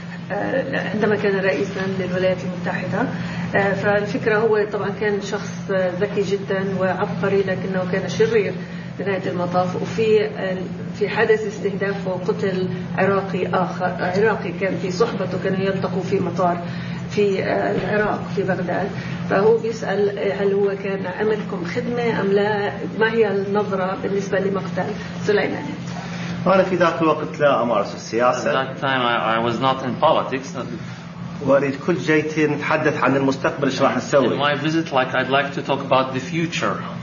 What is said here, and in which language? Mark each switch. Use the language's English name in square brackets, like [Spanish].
[Arabic] عندما كان رئيسا للولايات المتحدة فالفكرة هو طبعا كان شخص ذكي جدا وعبقري لكنه كان شرير لنهاية المطاف وفي حدث استهدافه قتل عراقي آخر عراقي كان في صحبته كانوا يلتقوا في مطار في العراق في بغداد فهو بيسأل هل هو كان عملكم خدمة أم لا ما هي النظرة بالنسبة لمقتل سليماني وأنا في ذاك الوقت لا أمارس السياسة [English] at that time I was not in politics [Arabic] وأريد كل جيتي نتحدث عن المستقبل إيش راح نسوي [English] in my visit like I'd like to talk about the future